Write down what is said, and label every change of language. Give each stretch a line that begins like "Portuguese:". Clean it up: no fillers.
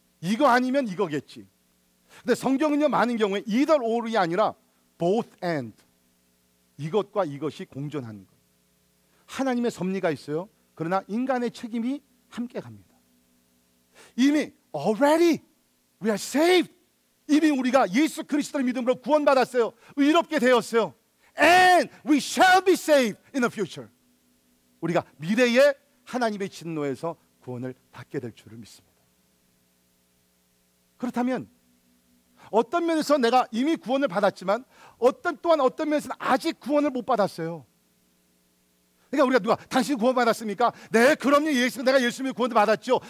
Korean: 이거 아니면 이거겠지. 근데 성경은요, 많은 경우에
English: either or
Korean: 이 아니라
English: both and,
Korean: 이것과 이것이 공존하는 거예요. 하나님의 섭리가 있어요. 그러나 인간의 책임이 함께 갑니다. 이미
English: already we are saved,
Korean: 이미 우리가 예수 그리스도의 믿음으로 구원받았어요. 의롭게 되었어요.
English: And we shall be saved in the future.
Korean: 우리가 미래에 하나님의 진노에서 구원을 받게 될 줄을 믿습니다. 그렇다면 어떤 면에서 내가 이미 구원을 받았지만 어떤 면에서는 아직 구원을 못 받았어요. 그러니까 우리가 누가 당신 구원 받았습니까? 네, 그럼요. 내가 예수 믿고 구원을 받았죠.